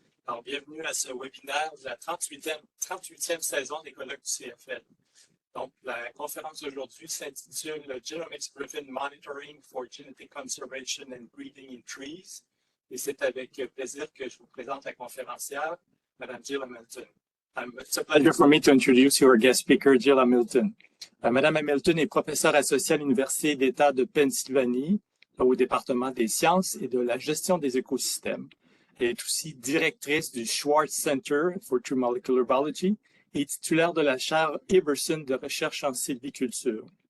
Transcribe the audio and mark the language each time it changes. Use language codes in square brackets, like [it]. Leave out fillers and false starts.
[fr] Alors, bienvenue à ce webinaire de la 38e saison des colloques du CFL. Donc, la conférence d'aujourd'hui s'intitule [en] Genomics-driven monitoring for genetic conservation and breeding in trees. [fr] Et c'est avec plaisir que je vous présente la conférencière, Mme Jill Hamilton. [en] It's a pleasure for me to introduce your guest speaker, Jill Hamilton. [fr] Madame Hamilton est professeure associée à l'Université d'État de Pennsylvanie au département des sciences et de la gestion des écosystèmes. Elle est aussi directrice du Schwartz Center for True Molecular Biology et titulaire de la chaire Iverson de recherche en sylviculture.